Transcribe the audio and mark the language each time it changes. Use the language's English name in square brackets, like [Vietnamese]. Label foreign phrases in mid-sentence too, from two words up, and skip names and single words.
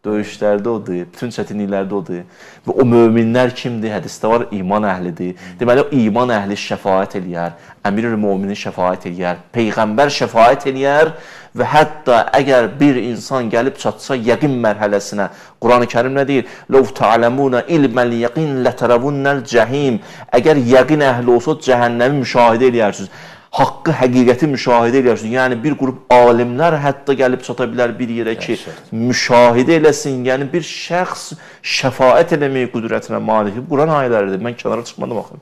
[Azerbaijani] Döyüşlərdə odur, bütün çətinliklərdə odur. Və o möminlər kimdir? Hədisdə var, iman əhlidir. Deməli, o iman əhli şəfaət eləyər, əmir-ül-müminin şəfaət eləyər, Peyğəmbər şəfaət eləyər və hətta əgər bir insan gəlib çatsa yəqin mərhələsinə, Quran-ı Kərim nə deyir? [Arabic] لَوْ تَعْلَمُونَ إِلْمَ الْيَقِينَ لَتَرَوُنَّ الْجَحِيمِ [Azerbaijani] Əgər yəqin əhli olsa, cəhənnəmi müşahidə eləyərsiniz. Haqqı, həqiqəti müşahidə edirsiniz. Yəni, bir qrup alimlər hətta gəlib çata bilər bir yerə ki, müşahidə eləsin. Yəni, bir şəxs şəfaət eləməyi qüdrətinə malik. Quran ayələridir. Mən kənara çıxmadım, baxın.